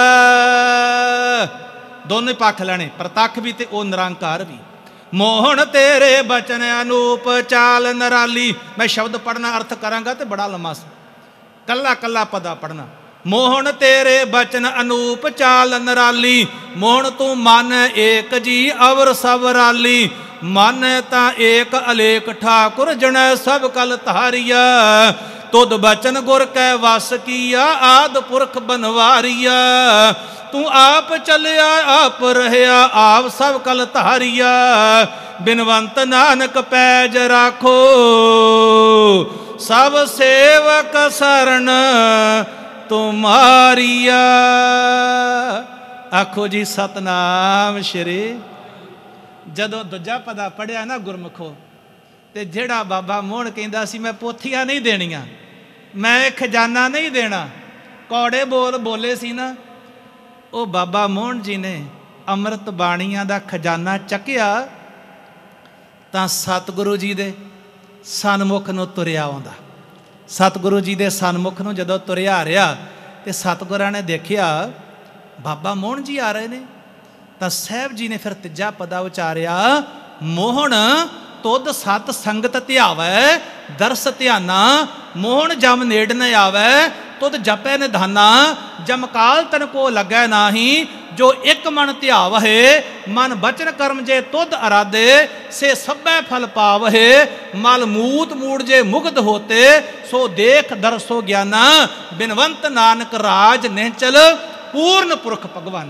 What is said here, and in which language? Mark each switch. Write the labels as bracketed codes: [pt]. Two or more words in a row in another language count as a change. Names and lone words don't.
[pa] ਦੋਨੋਂ ਪੱਖ ਲੈਣੇ, ਪ੍ਰਤੱਖ ਭੀ ਤੇ ਓ ਨਿਰੰਕਾਰ ਭੀ। ਮੋਹਨ ਤੇਰੇ ਬਚਨ ਅਨੂਪ ਚਾਲ ਨਿਰਾਲੀ। ਮੈਂ ਸ਼ਬਦ ਪੜ੍ਹਨਾ ਅਰਥ ਕਰਾਂਗਾ ਤੋ ਬੜਾ ਲੰਮਾ ਸਾ, ਕੱਲਾ ਕੱਲਾ ਪਦਾ ਪੜ੍ਹਨਾ। ਮੋਹਨ ਤੇਰੇ ਬਚਨ ਅਨੂਪ ਚਾਲ ਨਿਰਾਲੀ, ਮੋਹਨ ਤੂ ਮਨ ਏਕ ਜੀ ਅਵਰ ਸਭ ਰਾਲੀ। ਮਨ ਤਾ ਏਕ ਅਲੇਖ ਠਾਕੁਰ ਜਨ ਸਭ ਕਲ ਧਾਰਿਆ, ਤੁਧ ਬਚਨ ਗੁਰ ਕੈ ਵਸ ਕੀਆ ਆਦਿ ਪੁਰਖ ਬਨਵਾਰਿਆ। ਤੂ ਆਪ ਚਲਿਆ ਆਪ ਰਹਿਆ ਆਪ ਸਭ ਕਲ ਧਾਰਿਆ, ਬਿਨਵੰਤ ਨਾਨਕ ਪੈਜ ਰਾਖੋ ਸਭ ਸੇਵਕ ਸਰਣ ਤੁਮ੍ਹਾਰਿਆ। ਆਖੋ ਜੀ ਸਤਿਨਾਮ ਸ੍ਰੀ। ਜਦੋਂ ਦੂਜਾ ਪਦਾ ਪੜ੍ਹਿਆ ਨਾ ਗੁਰਮੁਖੋ, ਤੇ ਜਿਹੜਾ ਬਾਬਾ ਮੋਹਨ ਕਹਿੰਦਾ ਸੀ ਮੈਂ ਪੋਥੀਆਂ ਨਹੀਂ ਦੇਣੀਆਂ, ਮੈਂ ਖਜ਼ਾਨਾ ਨਹੀਂ ਦੇਣਾ, ਕੌੜੇ ਬੋਲ ਬੋਲੇ ਸੀ ਨਾ, ਵੋ ਬਾਬਾ ਮੋਹਨ ਜੀ ਨੇ ਅੰਮ੍ਰਿਤ ਬਾਣੀਆਂ ਦਾ ਖਜ਼ਾਨਾ ਚੱਕਿਆ ਤਾਂ ਸਤਿਗੁਰੂ ਜੀ ਦੇ ਸਨਮੁਖ ਨੂੰ ਤੁਰਿਆ ਆਉਂਦਾ। ਸਤਿਗੁਰੂ ਜੀ ਦੇ ਸਨਮੁਖ ਨੂੰ ਜਦੋਂ ਤੁਰਿਆ ਆ ਰਿਹਾ ਤੇ ਸਤਿਗੁਰਾਂ ਨੇ ਦੇਖਿਆ ਬਾਬਾ ਮੋਹਨ ਜੀ ਆ ਰਹੇ ਨੇ, ਤਾਂ ਸਾਹਿਬ ਜੀ ਨੇ ਫਿਰ ਤੀਜਾ ਪਦਾ ਉਚਾਰਿਆ, ਮੋਹਣ ਤੁਧ ਸਤ ਸੰਗਤ ਧਿਆਵੈ ਦਰਸ ਧਿਆਨਾ, ਮੋਹਣ ਜਮ ਨੇੜ ਨ ਆਵੈ ਤੁਧ ਜਪੈ ਨਿਧਾਨਾ, ਜਮਕਾਲ ਤਨ ਕੋ ਲੱਗੈ ਨਾਹੀ ਜੋ ਇੱਕ ਮਨ ਧਿਆਵਹਿ, ਮਨ ਬਚਨ ਕਰਮ ਜੇ ਤੁਧ ਅਰਾਧੇ ਸੇ ਸਭੈ ਫਲ ਪਾਵਹਿ, ਮਲ ਮੂਤ ਮੂੜ ਜੇ ਮੁਗਧ ਹੋਤੇ ਸੋ ਦੇਖ ਦਰਸੋ ਗਿਆਨਾ, ਬਿਨਵੰਤ ਨਾਨਕ ਰਾਜ ਨਿਹਚਲ ਪੂਰਨ ਪੁਰਖ ਭਗਵਾਨਾ।